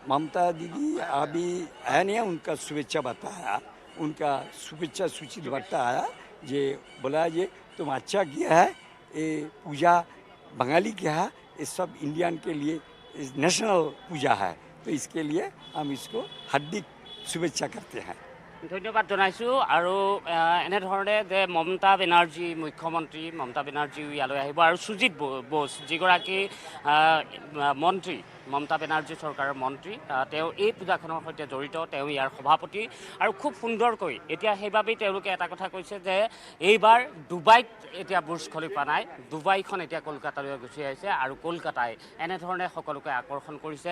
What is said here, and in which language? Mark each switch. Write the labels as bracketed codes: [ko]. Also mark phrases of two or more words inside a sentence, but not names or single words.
[hi] ममता दीदी अभी है नहीं, उनका शुभेच्छा बताया, उनका शुभेच्छा सूचित बताया, ये बोला ये तुम अच्छा किया है, ये पूजा बंगाली किया है, ये सब इंडियन के लिए नेशनल पूजा है, तो इसके लिए हम इसको हार्दिक शुभेच्छा करते हैं। [as] ধন্যবাদ জনাইছোঁ। আৰু এনেধৰণে যে মমতা বেনাৰ্জী মুখ্যমন্ত্ৰী মমতা বেনাৰ্জীও ইয়ালৈ আহিব আৰু সুজিত বোস যিগৰাকী মন্ত্ৰী মমতা বেনাৰ্জী চৰকাৰৰ মন্ত্ৰী, তেওঁ এই পূজাখনৰ সৈতে জড়িত, তেওঁ ইয়াৰ সভাপতি। আৰু খুব সুন্দৰকৈ এতিয়া সেইবাবেই তেওঁলোকে এটা কথা কৈছে যে এইবাৰ ডুবাইত এতিয়া বুৰ্জ খলিফা নাই, ডুবাইখন এতিয়া কলকাতালৈ গুচি আহিছে আৰু কলকাতাই এনেধৰণে সকলোকে আকৰ্ষণ কৰিছে।